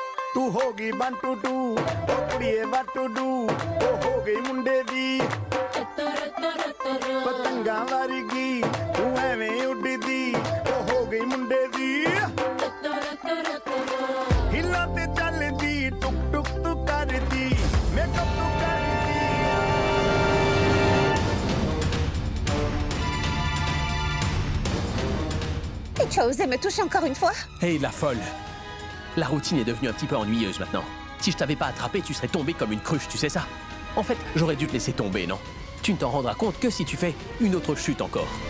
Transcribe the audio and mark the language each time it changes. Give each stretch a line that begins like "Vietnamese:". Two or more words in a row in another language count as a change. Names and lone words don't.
Punjabi: ਤੂੰ ਹੋਗੀ 1 2 2 ਓ ਕੁੜੀਏ
English: what to do
Punjabi: ਓ ਹੋ ਗਈ ਮੁੰਡੇ ਦੀ ਪਤੰਗਾ ਵਰਗੀ ਤੂੰ ਐਵੇਂ ਉੜਦੀ ਓ ਹੋ ਗਈ ਮੁੰਡੇ ਦੀ ਹਿਲਾ ਤੇ ਚਲਦੀ ਟੁਕ ਟੁਕ ਤੂੰ ਕਰਦੀ ਮੇਕਅਪ ਤੂੰ ਕਰਦੀ मेकअप तू करदी
French: Et tu as osé me toucher encore une fois? Hey, la folle! La routine est devenue un petit peu ennuyeuse maintenant. Si je t'avais pas attrapé, tu serais tombé comme une cruche, tu sais ça? En fait, j'aurais dû te laisser tomber, non? Tu ne t'en rendras compte que si tu fais une autre chute encore.